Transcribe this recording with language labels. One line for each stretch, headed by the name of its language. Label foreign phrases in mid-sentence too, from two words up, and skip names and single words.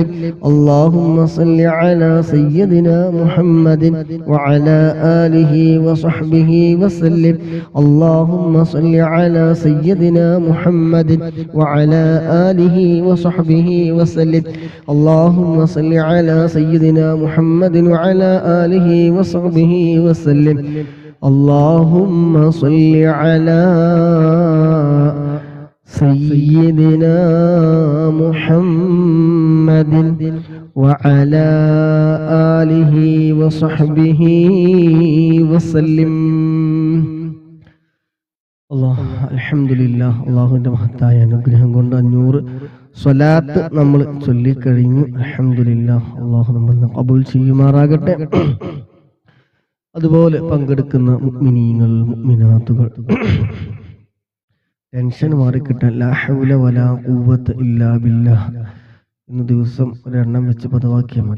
Arabic: اللهم صل على سيدنا محمد وعلى آله وصحبه وسلم اللهم صل على سيدنا محمد وعلى آله وصحبه وسلم اللهم صل على سيدنا محمد وعلى آله وصحبه وسلم اللهم صل على سيدنا محمد وعلى آله وصحبه وسلم
Malayalam: അൽഹംദുലില്ലാഹ് അല്ലാഹുവിന്റെ മഹത്തായ അനുഗ്രഹം കൊണ്ട് 500 സ്വലാത്ത് നമ്മൾ ചൊല്ലിക്കഴിഞ്ഞു. അൽഹംദുലില്ലാഹ് അല്ലാഹു നമ്മെ ഖബൂൽ ചെയ്യുമാറാകട്ടെ. അതുപോലെ പങ്കെടുക്കുന്ന മുഅ്മിനീങ്ങൾ മുഅ്മിനാത്തുകൾ ടെൻഷൻ മാറിക്കിട്ടാൻ
Arabic: لا حول ولا قوة إلا بالله
Malayalam: എന്ന ദിവസം ഒരെണ്ണം വെച്ച് പദവാക്കിയാൽ മതി.